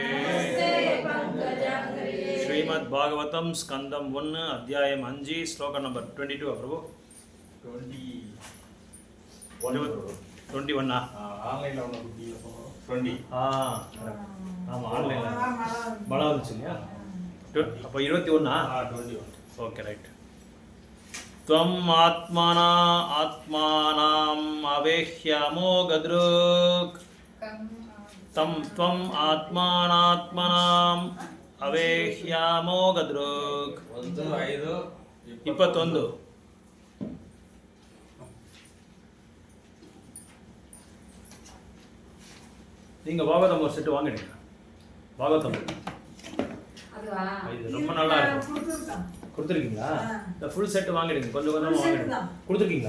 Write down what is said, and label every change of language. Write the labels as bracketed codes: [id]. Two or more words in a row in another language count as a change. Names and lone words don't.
[ta] ஸ்ரீமத்பாகவதம் ஸ்கந்தம் 1 அத்யாயம் 5 ஸ்லோக நம்பர் 22 பிரபு 21 ஆன்லைன்ல ஒன்னு 20 ஆமா ஆன்லைன்ல பல வந்துச்சு இல்லையா? அப்ப 21 21 ஓகே ரைட். [sa] त्वम् आत्मना आत्मानाम् अवेह्यमोघदृक् त्वम् आत्मानात्मनाम् अवेह्यमोघदृक् 21 [ta] நீங்க பாகவதம் ஒரு செட் வாங்கிடுங்க. பாகவதம் இது ரொம்ப நல்லா இருக்கும். கொடுத்துருக்கீங்களா? இந்த ஃபுல் செட் வாங்கிடுங்க. கொஞ்சம் கொஞ்சமா வாங்கிடுங்க. கொடுத்துருக்கீங்களா?